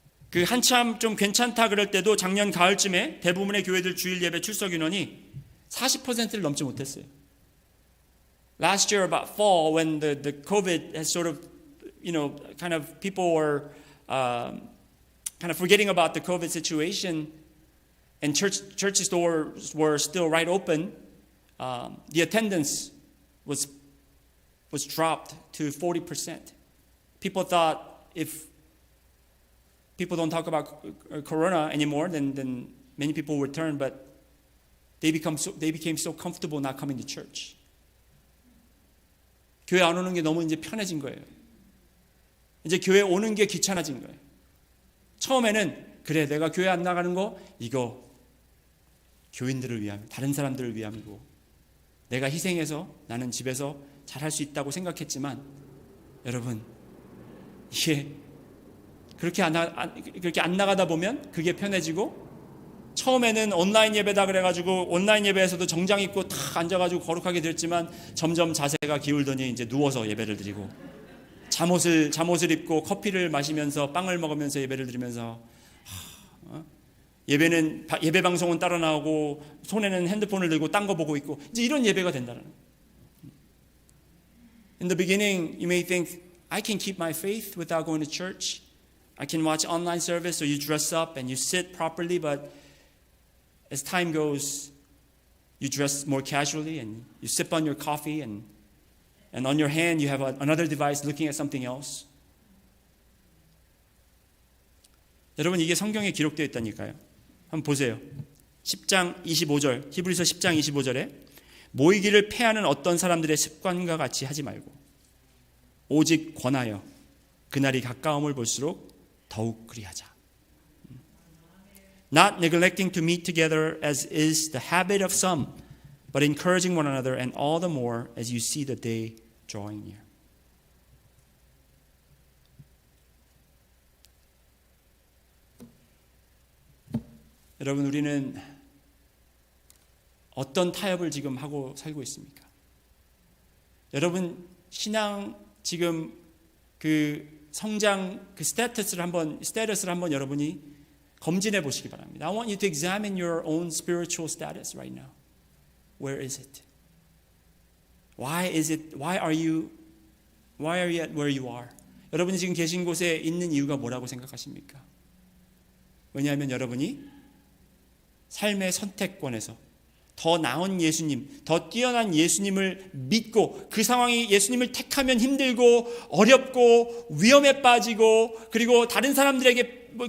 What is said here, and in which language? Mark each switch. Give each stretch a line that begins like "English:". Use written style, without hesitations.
Korean: 그 한참 좀 괜찮다 그럴 때도 작년 가을쯤에 대부분의 교회들 주일 예배 출석 인원이 40%를 넘지 못했어요.
English: Last year about fall when the COVID has sort of, kind of people were kind of forgetting about the COVID situation and churches doors were still right open, the attendance was dropped to 40%. People thought if people don't talk about corona anymore, then many people will turn, but they became so comfortable not coming to church.
Korean: 교회 안 오는 게 너무 이제 편해진 거예요. 이제 교회 오는 게 귀찮아진 거예요. 처음에는 그래, 내가 교회 안 나가는 거 이거 교인들을 위함, 다른 사람들을 위함이고 내가 희생해서 나는 집에서 잘할 수 있다고 생각했지만 여러분, 이게 그렇게 안 나가다 보면 그게 편해지고 처음에는 온라인 예배다 그래가지고 온라인 예배에서도 정장 입고 탁 앉아가지고 거룩하게 됐지만 점점 자세가 기울더니 이제 누워서 예배를 드리고 잠옷을 입고 커피를 마시면서 빵을 먹으면서 예배를 드리면서 예배는 예배 방송은 따라 나오고 손에는 핸드폰을 들고 딴 거 보고 있고 이제 이런 예배가 된다는 거예요.
English: In the beginning, you may think, I can keep my faith without going to church. I can watch online service, so you dress up and you sit properly, but as time goes, you dress more casually and you sip on your coffee and on your hand you have another device looking at something else.
Korean: 여러분, 이게 성경에 기록되어 있다니까요. 한번 보세요. 10장 25절, 히브리서 10장 25절에 모이기를 패하는 어떤 사람들의 습관과 같이 하지 말고 오직 권하여 그날이 가까움을 볼수록 더욱 그리하자.
English: Not neglecting to meet together as is the habit of some, but encouraging one another, and all the more as you see the day drawing near.
Korean: 여러분, 우리는 어떤 타협을 지금 하고 살고 있습니까? 여러분, 신앙 지금 그 성장 그 스테이터스를 한번 여러분이 검진해 보시기 바랍니다.
English: I want you to examine your own spiritual status right now. Where is it? Why are you at where you are?
Korean: 여러분이 지금 계신 곳에 있는 이유가 뭐라고 생각하십니까? 왜냐하면 여러분이 삶의 선택권에서 더 나은 예수님, 더 뛰어난 예수님을 믿고 그 상황이 예수님을 택하면 힘들고 어렵고 위험에 빠지고 그리고 다른 사람들에게